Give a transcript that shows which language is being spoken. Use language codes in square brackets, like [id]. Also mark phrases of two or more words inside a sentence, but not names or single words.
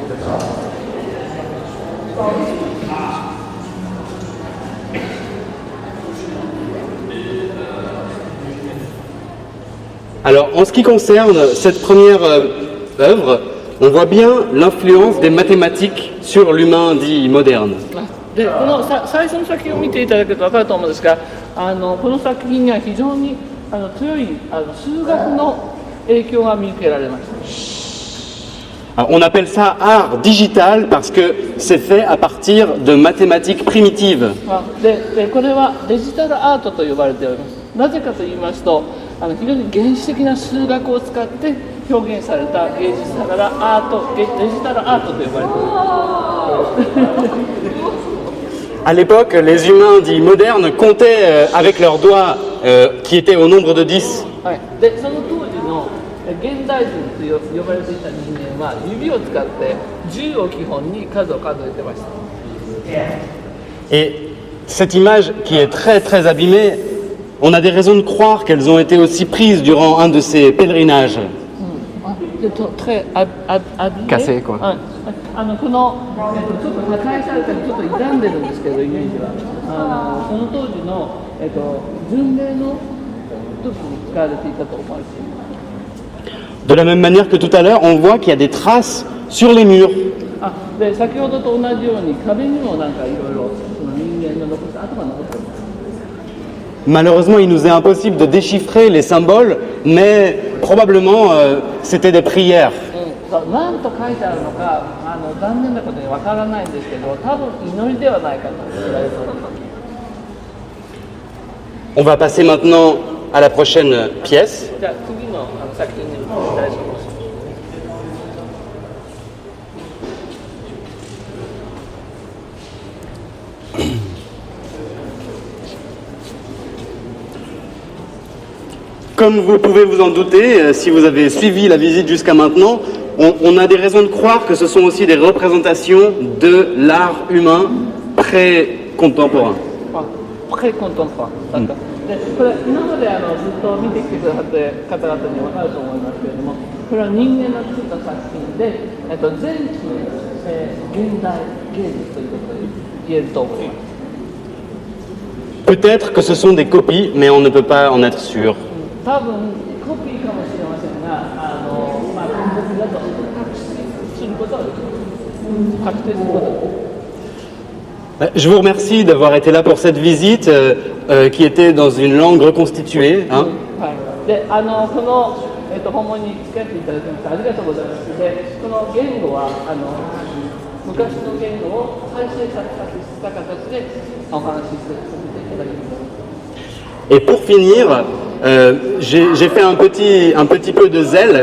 [fr] Alors, en ce qui concerne cette première œuvre, on voit bien l'influence des mathématiques sur l'humain dit moderne. [ja] でこの最初の作品を見ていただけると分かると思うんですがこの作品には非常に強い数学の影響が見受けられました。 [fr] Alors, on appelle ça art digital parce que c'est fait à partir de mathématiques primitives. [ja] でこれはデジタルアートと呼ばれております。なぜかと言いますと非常に原始的な数学を使って表現された芸術だからデジタルアートと呼ばれております。 [fr] À l'époque, les humains dits modernes comptaient avec leurs doigts qui étaient au nombre de 10. [ja] はい、でその当時の現代人と呼ばれていた人間は指を使って10を基本に数を数えてました。 [fr] Et cette image qui est très très abîmée on a des raisons de croire qu'elles ont été aussi prises durant un de ces pèlerinages. でtrès habillé Cassé, quoi. [ja] はいこの、ちょっと破壊されたりちょっと傷んでるんですけどイメージはその当時の、巡礼の時に使われていたと思われています。 [fr] De la même manière que tout à l'heure, on voit qu'il y a des traces sur les murs. [ja] で先ほどと同じように壁にもなんかいろいろその人間の残した跡が残っています。 [fr] Malheureusement, il nous est impossible de déchiffrer les symboles, mais probablement c'était des prières. [ja] 何と書いてあるのか残念なことにわからないんですけど多分祈りではないかと言われております。 [fr] On va passer maintenant à la prochaine pièce. [ja] じゃあ次の作品にお願いします。 [fr] Comme vous pouvez vous en douter, si vous avez suivi la visite jusqu'à maintenant, on a des raisons de croire que ce sont aussi des représentations de l'art humain pré-contemporain. [ja] プレコントンパンだった。でこれ今までずっと見てきてくださって方々に分かると思いますけれども、これは人間が作った作品で、前期、現代芸術ということで言えると思います。 [fr] Peut-être que ce sont des copies, mais on ne peut pas en être sûr. [ja] 多分コピーかもしれませんが、本物だと確信することはできます。確定することはできます。 [fr] Je vous remercie d'avoir été là pour cette visite qui était dans une langue reconstituée. Hein. [ja] はい、でこの、訪問に付き合っていただきましてありがとうございます。でこの言語は昔の言語を再生させた形でお話しさせていただきます。 [fr] Et pour finir, j'ai fait un petit peu de zèle.